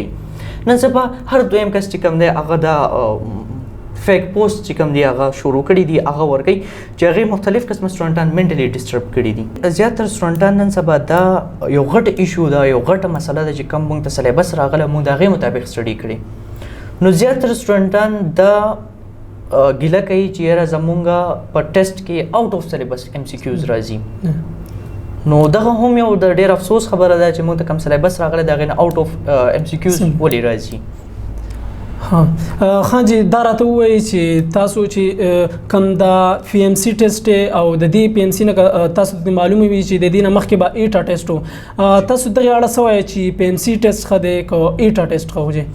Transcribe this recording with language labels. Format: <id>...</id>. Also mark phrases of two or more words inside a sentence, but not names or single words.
<ps>نن سبا هر دویم کس چې کوم دی هغه دا</ps> <en>fake post</en> <ps>چې کوم دی هغه شروع کړي دي هغه ورکوي چې هغې مختلف قسمه سټوډنټان</ps> <en>mentally disturb</en> <ps>کړي دي. زیاتره سټوډنټان نن سبا دا یو غټ ایشو ده، یو غټه مسله ده چې کوم موږ ته سلیبس راغلی موږ د هغې مطابق سټډي کړي. نو زیاتره سټوډنټان دا ګیله کوي چې یاره زمونږ په ټیسټ کې</ps> <en>out of syllabus MCQs</en> <ps>راځي. نو دغه هم یو د ډېر افسوس خبره ده چې موږ ته کوم سلیبس راغلی د هغې نه</ps> <en>out of MCQs</en> <ps>ولې راځي. خان جی دا راته ووایي چې تاسو چې کوم دا PMC ټیسټ او د دې PMC نه تاسو ته معلومه وي چې د دې نه مخکې به ایټا ټیسټ و، تاسو دغې اړه څه وایئ چې PMC ټیسټ ښه دی که ایټا ټیسټ ښه وجې؟</ps>